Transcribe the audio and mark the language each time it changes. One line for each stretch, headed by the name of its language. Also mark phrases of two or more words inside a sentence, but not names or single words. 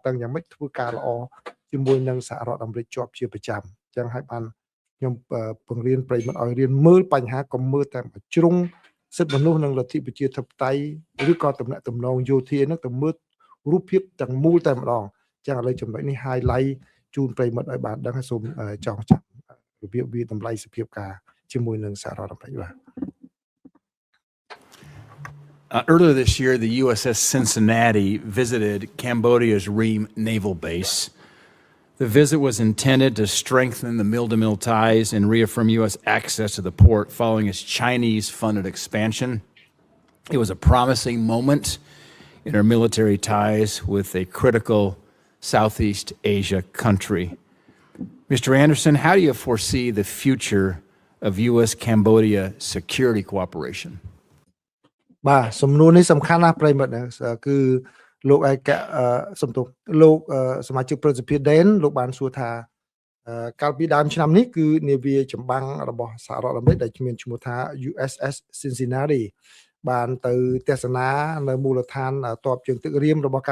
Khmer: តឹងយ៉ាងម៉េចធ្វើការល្អជាមួយនឹងសហរដ្ឋអាមេរិកជាប់ជាប្រចាំចឹងហើយបានខ្ញុំពង្រៀនប្រិមិត្តឲ្យរៀនមើលបញ្ហាកុំមើលតែជ្រុងសិទ្ធិមនុស្សនិងលទ្ធិប្រជាធិបតេយ្យឬក៏ទំនាក់ទំនងយោធាហ្នឹងទៅមើលរូបភាពទាំងមូលតែម្ដងចឹងឥឡូវចំណុចនេះ highlight ជូនប្រិមិត្តឲ្យបានដឹងហើយសូមចងចាំរបៀបវាតម្លៃសភាពការជាមួយនឹងសហរដ្ឋអាមេរិកបាទ
English: Earlier this year, the USS Cincinnati visited Cambodia's Ream Naval Base. The visit was intended to strengthen the mill-to-mill ties and reaffirm U.S. access to the port following its Chinese-funded expansion. It was a promising moment in our military ties with a critical Southeast Asia country. Mr. Anderson, how do you foresee the future of U.S.-Cambodia security cooperation?
Khmer: បាទសំណួរនេះសំខាន់ណាស់ប្រិមិត្តគឺលោកឯកសំទោសលោកសមាជិកប្រសិទ្ធភាពដែនលោកបានសួរថាកាលពីដើមឆ្នាំនេះគឺនាវាចម្បាំងរបស់សហរដ្ឋអាមេរិកដែលមានឈ្មោះថា USS Cincinnati បានទៅទស្សនានៅមូលដ្ឋានទ័ពជើងទឹករៀមរបស់